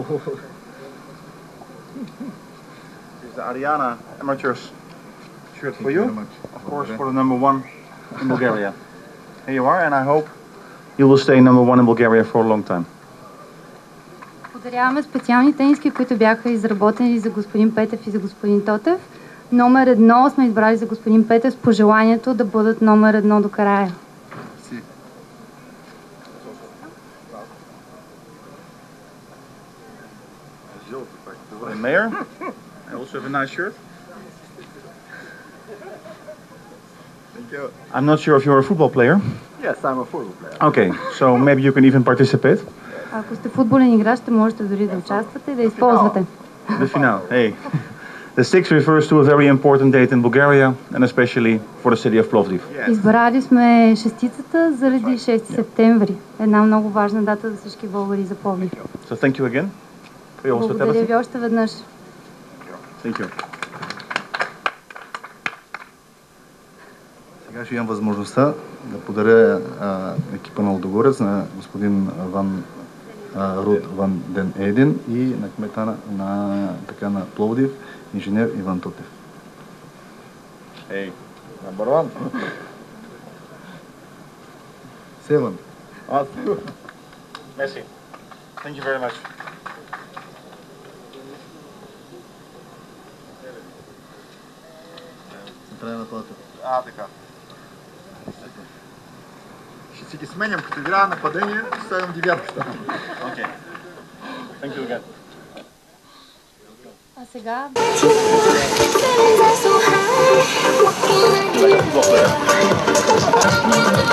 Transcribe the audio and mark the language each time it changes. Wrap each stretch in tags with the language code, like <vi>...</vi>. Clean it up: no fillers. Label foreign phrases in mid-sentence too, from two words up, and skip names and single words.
<en>Here's the Ariana Amateurs shirt for you. Of course, for the number 1 in Bulgaria. Here you are, and I hope you will stay number 1 in Bulgaria for a long time.</en> <bg>Подаряваме специални тениски, които бяха изработени за господин Петев и за господин Тотев. Номер 1 сме избрали за господин Петев с пожеланието да бъдат номер 1 до края.</bg> <en>Mayor, I also have a nice shirt. Thank you. I'm not sure if you're a football player. Yes, I'm a football player. Okay, so maybe you can even participate.</en> <bg>Ако сте футболен играч, ще можете дори да участвате и да използвате.</bg> <en>The final. Hey. The 6 refers to a very important date in Bulgaria and especially for the city of Plovdiv.</en> <bg>Избрали сме шестицата заради 6 септември. Една много важна дата за всички българи за Пловдив.</bg> <en>So thank you again.</en> <bg>Благодаря ви още веднъж.</bg> <en>Thank you.</en> <bg>Сега ще имам възможността да подаря екипа на Лудогорец на господин Руд Ван Ден Ейден и на кмета на Пловдив, инженер Иван Тотев.</bg> <en>Hey, number 1. 7. Merci. Thank you very much.</en> <bg>Централна плата. Така. Ще си ги сменям, като играя нападение, ставам девятката.</bg> <en>Okay. Thank you again.</en> <bg>А сега...</bg> <en>Like a football player.</en>